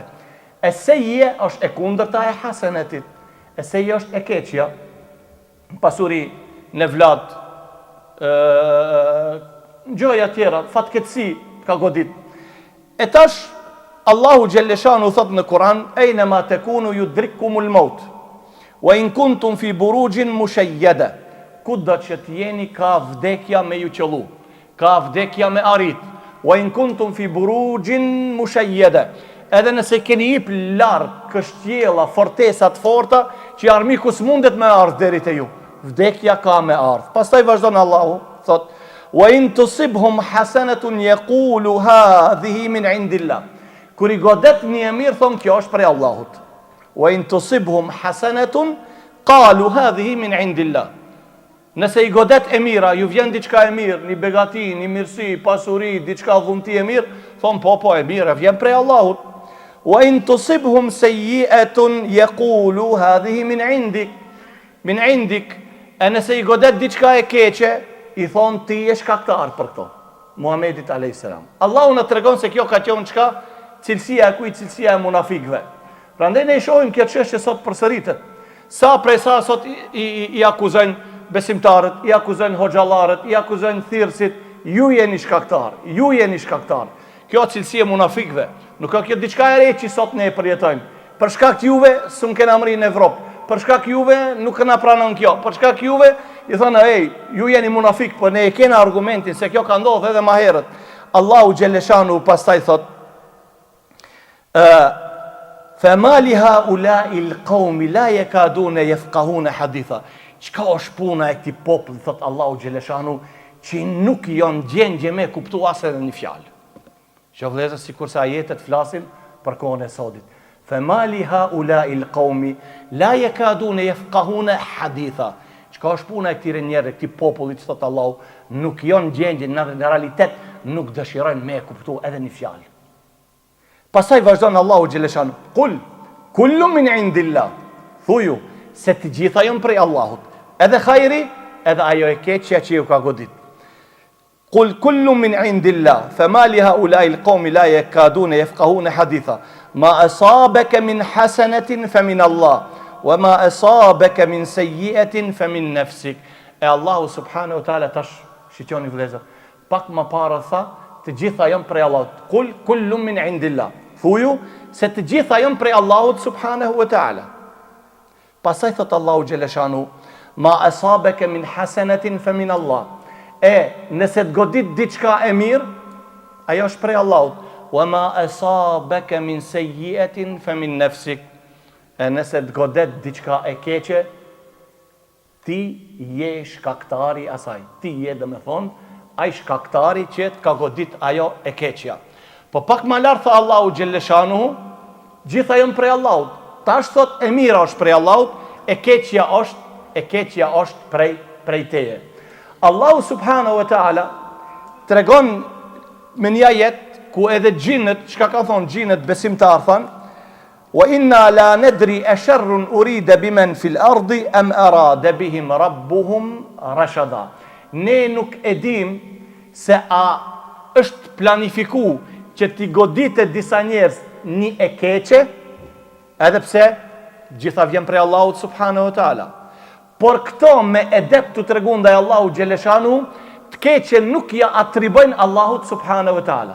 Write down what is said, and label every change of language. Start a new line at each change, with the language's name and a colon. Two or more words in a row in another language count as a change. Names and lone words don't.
Albanian: E sejje është e kundërta e hasenetit. E sejje është e keqja, pasuri, në vlat, gjojat tjera, fatketsi, ka godit. E tash, Allahu Gjelleshanu thot në Kur'an,
Arabic: أينما تكونوا يدرككم الموت وإن كنتم في بروج مشيدة.
Albanian: Kudo që të jeni ka vdekja me ju qëllu, ka vdekja me arrit.
Arabic: وإن كنتم في بروج مشيدة.
Albanian: Edhe nëse keni hip larg kështjella, fortesa të forta që armiku s'mundet me ardh deri te ju, vdekja ka me ardh. Pastaj vazhdon Allahu, thot:
Arabic: "وإن تصبهم حسنة يقولوا هذه من عند الله."
Albanian: Kur i godet një mirë, thon kjo është prej Allahut.
Arabic: وإن تصبهم حسنة قالوا هذه من عند الله.
Albanian: Nëse i godet e mira, ju vjen diçka e mirë, një begati, një mirësi, pasuri, diçka dhunti e mirë, thon po e mirë, vjen prej Allahut.
Arabic: وإن تصبهم سيئة يقولوا هذه من عندك. من عندك.
Albanian: E nëse i godet diçka e keqe, i thon ti je shkaktar për këto. Muhamedit
Arabic: عليه السلام.
Albanian: Allahu na tregon se kjo ka qenë çka? Cilësia e kujt? Cilësia e munafikëve. Prandaj ne i shohim kjo çështje sot përsëritet. Sa prej sa sot i akuzojnë besimtarët, i akuzojnë hoxhallarët, i akuzojnë thirrësit, ju jeni shkaktar, ju jeni shkaktar. Kjo cilësi e munafikëve. Nuk ka kjo diçka e re që sot ne e përjetojmë. Për shkak juve s'u kena mri në Evropë. Për shkak juve nuk na pranon kjo. Për shkak juve i thonë, ej, ju jeni munafik, por ne e kena argumentin se kjo ka ndodhur edhe më herët. Allahu xhelleshanu pastaj thot:
Arabic: "فما لهؤلاء القوم لا يكادون يفقهون حديثا."
Albanian: Çka është puna e këtij populli, thot Allahu xhelleshanu, që nuk janë gjendje me kuptu as edhe një fjalë. Që vëllezër, sikur se ajetet flasin për kohën e sotit.
Arabic: فما لهؤلاء القوم لا يكادون يفقهون حديثا.
Albanian: Çka është puna e këtyre njerëzve, këtij populli, thot Allahu, nuk janë gjendje në realitet, nuk dëshirojnë me kuptu edhe një fjalë. Pastaj vazhdon Allahu xhelleshanu:
Arabic: "قل كل من عند الله."
Albanian: Thuju se të gjitha janë prej Allahut, edhe hajri, edhe ajo e keqja që ju ka godit.
Arabic: قل كل من عند الله فما لهؤلاء القوم لا يكادون يفقهون حديثا ما أصابك من حسنة فمن الله وما أصابك من سيئة فمن نفسك.
Albanian: E Allahu
Arabic: سبحانه وتعالى
Albanian: tash shitjoni vëllezër, pak më parë tha, të gjitha janë prej Allahut.
Arabic: قل كل من عند الله.
Albanian: Thuju se të gjitha janë prej Allahut
Arabic: سبحانه وتعالى.
Albanian: Pastaj thot Allahu xheleshanu:
Arabic: "ما أصابك من حسنة فمن الله."
Albanian: Nëse të godit diçka e mirë, ajo është prej Allahut.
Arabic: "وما أصابك من سيئة فمن نفسك."
Albanian: Nëse të godet diçka e keqe, ti je shkaktari asaj. Ti je, domethënë, ai shkaktari që të ka godit ajo e keqja. Po pak më lart tha Allahu xhelleshanu, gjitha janë prej Allahut. Tash thot e mira është prej Allahut, e keqja është prej teje. Allahu
Arabic: سبحانه وتعالى
Albanian: tregon me një ajet ku edhe xhinët, çka ka thonë xhinët besimtar thanë:
Arabic: "وإنا لا ندري أشر أريد بمن في الأرض أم أراد بهم ربهم رشدا."
Albanian: Ne nuk e dim se a është planifiku që t'i goditet disa njerëz një e keqe, edhe pse gjitha vjen prej Allahut
Arabic: سبحانه وتعالى.
Albanian: Por këto me edep të tregun ndaj Allahu xheleshanu, të keqe nuk ja atribojnë Allahut
Arabic: سبحانه وتعالى.